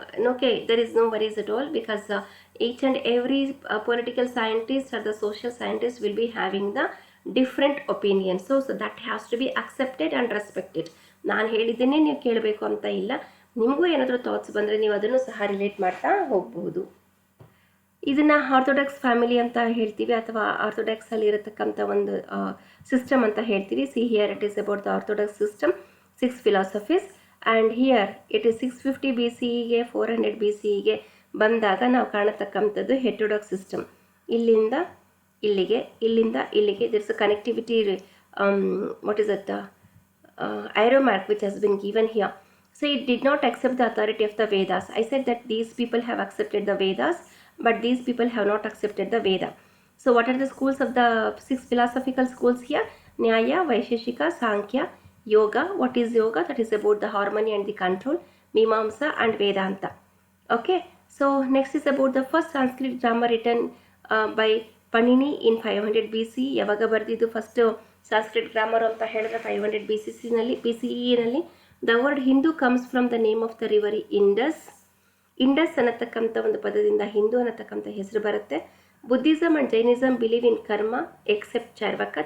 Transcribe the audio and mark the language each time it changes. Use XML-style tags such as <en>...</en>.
<en>okay, there is no worries at all, because each and every political scientist or the social scientist will be having the different opinions. So that has to be accepted and respected.</en> <kn>ನಾನು ಹೇಳಿದ್ದೇನೆ ನೀವು ಕೇಳಬೇಕು ಅಂತ ಇಲ್ಲ. ನಿಮಗೂ ಏನಾದರೂ thoughts ಬಂದರೆ ನೀವು ಅದನ್ನು ಸಹ ರಿಲೇಟ್ ಮಾಡ್ತಾ ಹೋಗಬಹುದು. ಇದನ್ನು ಆರ್ಥೋಡಾಕ್ಸ್ ಫ್ಯಾಮಿಲಿ ಅಂತ ಹೇಳ್ತೀವಿ, ಅಥವಾ ಆರ್ಥೋಡಾಕ್ಸಲ್ಲಿ ಇರತಕ್ಕಂಥ ಒಂದು ಸಿಸ್ಟಮ್ ಅಂತ ಹೇಳ್ತೀವಿ.</kn> <en>See here it is about the orthodox system, 6 philosophies. And here it is 650 BCE 400 BCE</en> <kn>ಬಂದಾಗ ನಾವು ಕಾಣತಕ್ಕಂಥದ್ದು</kn> <en>Heterodox system.</en> <kn>ಇಲ್ಲಿಂದ ಇಲ್ಲಿಗೆ, ಇಲ್ಲಿಂದ ಇಲ್ಲಿಗೆ</kn> <en>There's a connectivity. What is that aeromark which has been given here. So it did not accept the authority of the Vedas. I said that these people have accepted the Vedas, but these people have not accepted the Veda. So what are the schools of the 6 philosophical schools here? Nyaya, Vaisheshika, Sankhya, Yoga. What is Yoga? That is about the harmony and the control. Mimamsa and Vedanta. Okay. So next is about the first Sanskrit grammar written by Panini in 500 BC.</en> <kn>ಯಾವಾಗ ಬರೆದಿದ್ದು first Sanskrit grammar ಅಂತ ಹೇಳಿದ್ರೆ 500 BCE ನಲ್ಲಿ.</kn> <en>The word Hindu comes from the name of the river Indus.</en> <kn>Indus ಅನ್ನತಕ್ಕಂಥ ಒಂದು ಪದದಿಂದ ಹಿಂದೂ ಅನ್ನತಕ್ಕಂಥ ಹೆಸರು ಬರುತ್ತೆ.</kn> <en>Buddhism and Jainism believe in karma except Charvaka.</en>